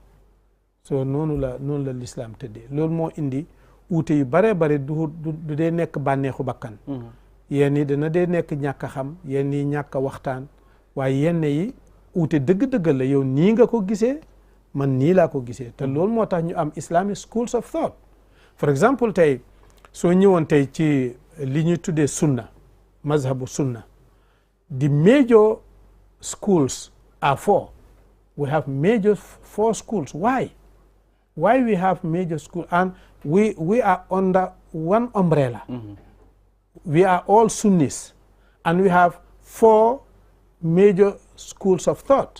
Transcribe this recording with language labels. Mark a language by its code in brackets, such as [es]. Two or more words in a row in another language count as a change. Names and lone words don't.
[wo] so noonu la l'islam tëddee loolu moo indi uute yu bare du dee nekk bànneexu bakkan. yenn yi dana dee nekk ñàkk a xam yenn yi ñàkk a waxtaan waaye yenn yi uute dëgg-dëgg la yow nii nga ko gisee man nii laa ko gisee te loolu moo tax ñu am [en] Islamic schools of thought. for example [wo] tey soo ñëwoon tey ci li ñuy tuddee sunna mazhabu sunna [en] the major schools are four. We have major four schools. Why we have major schools? And we are under one umbrella. We are all Sunnis and we have four major schools of thought.